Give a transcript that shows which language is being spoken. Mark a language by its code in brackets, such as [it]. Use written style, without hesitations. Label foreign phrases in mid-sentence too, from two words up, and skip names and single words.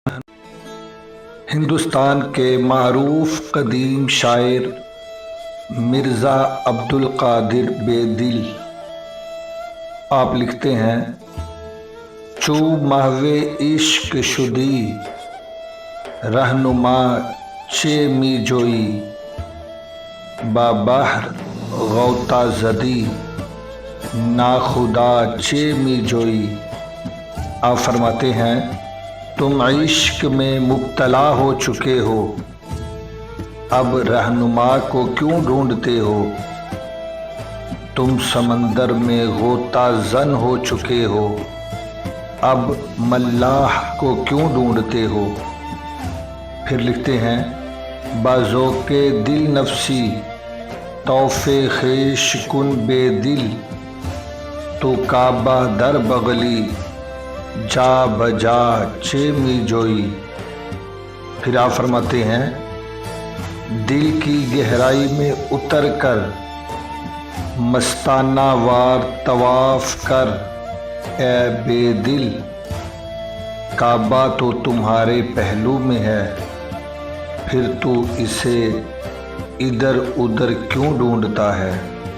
[ur] ہندوستان کے معروف قدیم شاعر مرزا عبدالقادر بیدل آپ لکھتے ہیں: [fa] چو محو عشق شدی رہنما چه می جویی با بحر غوطہ زدی ناخدا چه می جویی۔ [ur] آپ فرماتے ہیں تم عشق میں مبتلا ہو چکے ہو، اب رہنما کو کیوں ڈھونڈتے ہو؟ تم سمندر میں غوطہ زن ہو چکے ہو، اب ملاح کو کیوں ڈھونڈتے ہو؟ پھر لکھتے ہیں: [fa] بازوق دل نفسی طوف خویش کن بے دل، تو کعبہ در بغلی جا بجا چه می جویی۔ [ur] پھر آپ فرماتے ہیں دل کی گہرائی میں اتر کر مستانہ وار طواف کر اے بے دل، کعبہ تو تمہارے پہلو میں ہے، پھر تو اسے ادھر ادھر کیوں ڈھونڈتا ہے؟